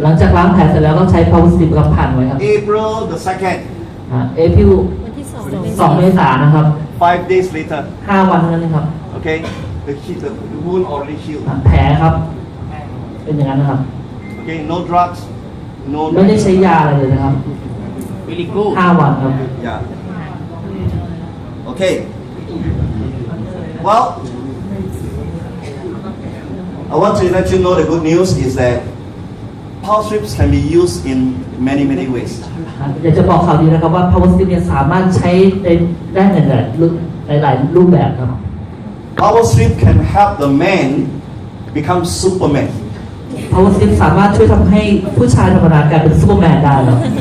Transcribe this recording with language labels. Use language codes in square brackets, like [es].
[th] หลังจากล้างแผลเสร็จแล้วก็ใช้ PowerStrips กับพันไว้ครับ [en] April the 2nd, [th] เอพิล วันที่ 2 เมษายนนะครับ [en] 5 days later. [th] 5 วันเท่านั้นเองครับ [en] Okay, the wound already healed. [th] แผลครับ เป็นอย่างนั้นนะครับ [en] Okay, no drugs, no. [th] ไม่ได้ใช้ยาอะไรเลยนะครับ [en] Really good. [th] 5 วันครับ [en] Yeah. Okay. Well, I want to let you know the good news is that power strips can be used in many ways. [th] อยากจะบอกข่าวดีนะครับว่า PowerStrips เนี่ยสามารถใช้ได้ในหลายรูปแบบครับ [en] Power strip can help the man become Superman. [th] PowerStrips สามารถช่วยทำให้ผู้ชายธรรมดากลายเป็นซูเปอร์แมนได้ครับ